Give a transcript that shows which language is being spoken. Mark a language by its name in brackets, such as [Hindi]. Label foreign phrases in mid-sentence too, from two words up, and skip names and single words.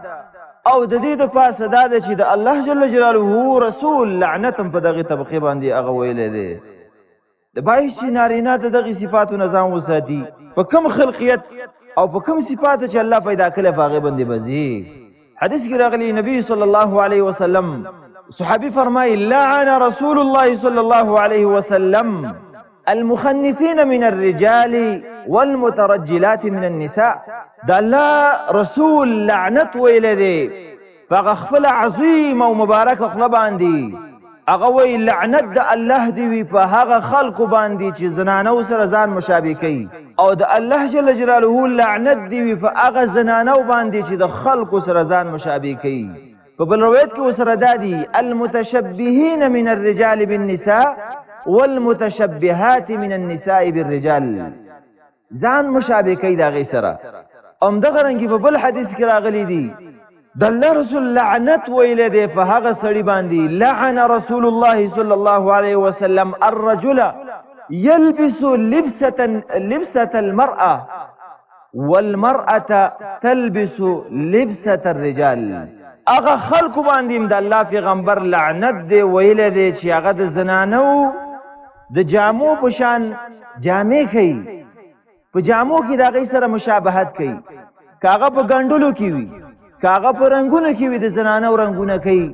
[Pashto] او د دې د پاسه دا ده چې د الله [Arabic] جل جلاله [Pashto] رسول لعنت هم په دغې طبقې باندې هغه ویلی دی. د باید چې نارینه د دغې صفاتو نه ځان وساتي، په کوم خلقیت او په کوم صفاتو چې الله پیدا کړی په هغې باندې به ځي. حدیث کې راغلی [Arabic] نبی صلی الله علیه وسلم [Pashto] صحابي فرمایي [Arabic] لعن رسول الله صلی الله علیه وسلم المخنثين من الرجال والمترجلات من النساء. [Pashto] دا الله رسول لعنت ویلی دی په خپل عظیم او مبارک خله باندې، هغه وی لعنت د الله دی وي په هغه خلقو باندې چې زنانو سره ځان مشابه کوي، او د الله [Arabic] جل جلاله [Pashto] لعنت دی وي په هغه زنانو باندې چې د خلقو سره ځان مشابه کوي. په بل روایت کې ورسره دا دي [Arabic] المتشبهین من الرجال بالنساء والمتشبهات من النساء بالرجال، [Pashto] ځان مشابه کوي د هغې سره. همدغه رنګې په بل حدیث کې راغلی دي د الله رسول لعنت ویلی دی په هغه سړي باندې [Arabic] لعن رسول الله صلی الله علیه وسلم الرجل يلبس لبسة المرأة والمرأة تلبس لبسة الرجال. [Pashto] هغه خلکو باندې هم د الله پیغمبر لعنت دی ویلی دی چې هغه د زنانو د جامو په شان جامې کوي، په جامو کې د هغې سره مشابهت کوي، که هغه په ګنډلو کې وي، که هغه په رنګونو کې وي د زنانو رنګونه کوي.